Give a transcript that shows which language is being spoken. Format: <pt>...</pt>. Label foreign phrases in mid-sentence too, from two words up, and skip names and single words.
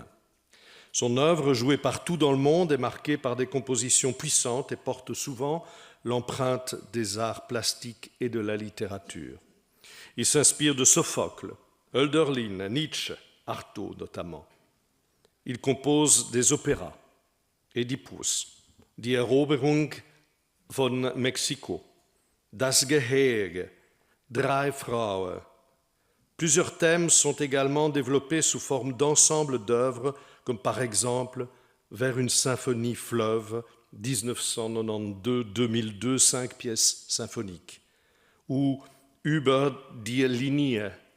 <fr>Son œuvre, jouée partout dans le monde, est marquée par des compositions puissantes et porte souvent l'empreinte des arts plastiques et de la littérature. Il s'inspire de Sophocle, Hölderlin, Nietzsche, Artaud notamment. Il compose des opéras, Oedipus, Die Eroberung von Mexiko, Das Gehege, Drei Frauen. Plusieurs thèmes sont également développés sous forme d'ensemble d'œuvres, comme par exemple Vers une symphonie fleuve, 1992-2002, 5 pièces symphoniques, ou Über die Linie,</fr>